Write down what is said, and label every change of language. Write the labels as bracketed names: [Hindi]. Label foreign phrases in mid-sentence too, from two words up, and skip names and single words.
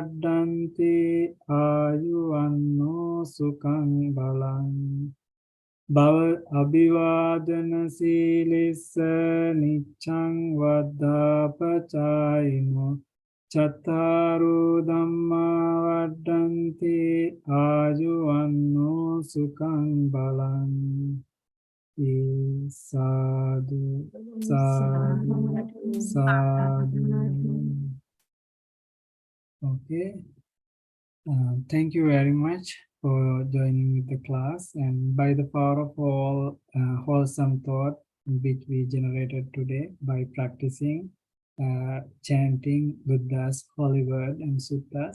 [Pali] vaddanti ayuvanno sukhang balang Bhava abhivadana silissa niccang vaddapachayino Chattaru dhamma vaddanti ajuvanno sukhang balang Sadhu, sadhu, sadhu. [English] Okay. Thank you very much for joining the class and by the power of all wholesome thought which we generated today by practicing chanting Buddha's holy word and suttas.